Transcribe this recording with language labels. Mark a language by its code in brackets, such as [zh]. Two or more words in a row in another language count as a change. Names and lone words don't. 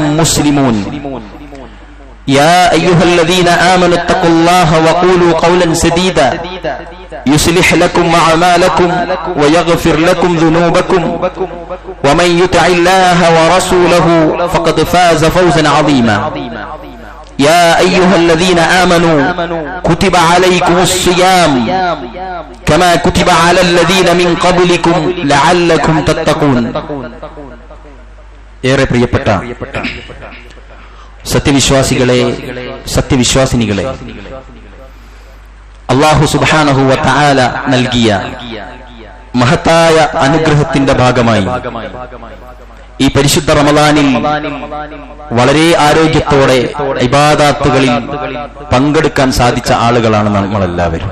[ar] مسلمون يا أيها الذين آمنوا اتقوا الله وقولوا قولا سديدا يصلح لكم أعمالكم ويغفر لكم ذنوبكم ومن يطع الله ورسوله فقد فاز فوزا عظيما يا أيها الذين آمنوا كتب عليكم الصيام كما كتب على الذين من قبلكم لعلكم تتقون [ml] ഏറെ പ്രിയപ്പെട്ട സത്യവിശ്വാസികളെ സത്യവിശ്വാസിനികളെ [ar] الله سبحانه وتعالى [ml] നൽകിയ മഹത്തായ അനുഗ്രഹത്തിന്റെ ഭാഗമായി ഈ പരിശുദ്ധ റമളാനിൽ വളരെ ആരോഗ്യത്തോടെ ഇബാദത്തുകളിൽ പങ്കെടുക്കാൻ സാധിച്ച ആളുകളാണ് നമ്മളെല്ലാവരും.